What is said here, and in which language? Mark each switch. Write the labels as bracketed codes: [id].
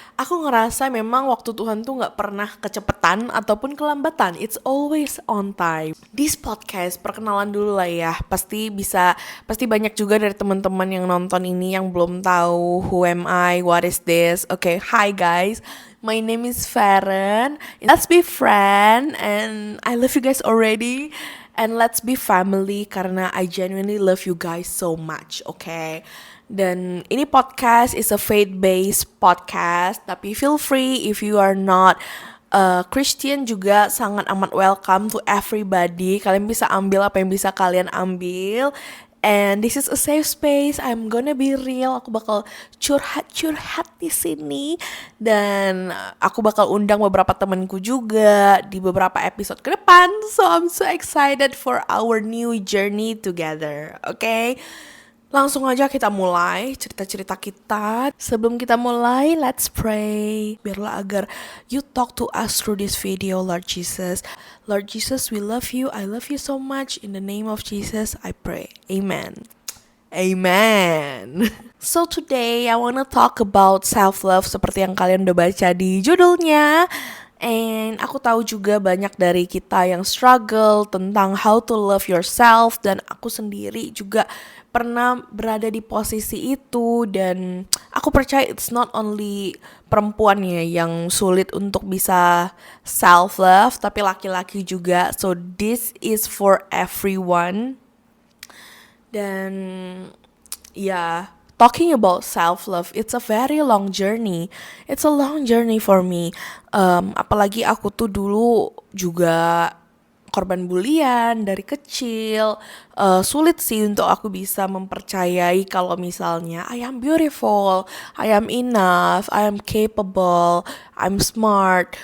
[id] Aku ngerasa memang waktu Tuhan tuh gak pernah kecepetan ataupun kelambatan. [en] It's always on time. This podcast, [id] perkenalan dulu lah ya. Pasti banyak juga dari teman-teman yang nonton ini yang belum tahu [en] who am I, what is this. Okay, hi guys. My name is Farron. Let's be friend and I love you guys already. And let's be family karena I genuinely love you guys so much, okay? Dan ini podcast is a faith-based podcast, tapi feel free if you are not Christian [id] juga sangat amat [en] welcome to everybody. [id] Kalian bisa ambil apa yang bisa kalian ambil. [en] And this is a safe space. I'm gonna be real. [id] Aku bakal curhat di sini. Dan aku bakal undang beberapa temanku juga di beberapa episode ke depan. [en] So I'm so excited for our new journey together. Okay? [id] Langsung aja kita mulai cerita-cerita kita. Sebelum kita mulai, [en] let's pray. [id] Biarlah agar [en] you talk to us through this video, Lord Jesus. Lord Jesus, we love you. I love you so much. In the name of Jesus, I pray. Amen. Amen. So today, I wanna talk about self-love [id] seperti yang kalian udah baca di judulnya. And aku tahu juga banyak dari kita yang struggle tentang [en] how to love yourself. [id] Dan aku sendiri juga pernah berada di posisi itu. Dan aku percaya [en] it's not only [id] perempuan ya yang sulit untuk bisa self-love, tapi laki-laki juga. [en] So this is for everyone. [id] Dan ya, [en] talking about self-love, it's a very long journey. It's a long journey for me. [id] Apalagi aku tuh dulu juga korban bulian dari kecil. Sulit sih untuk aku bisa mempercayai kalau misalnya [en] I am beautiful, I am enough, I am capable, I'm smart.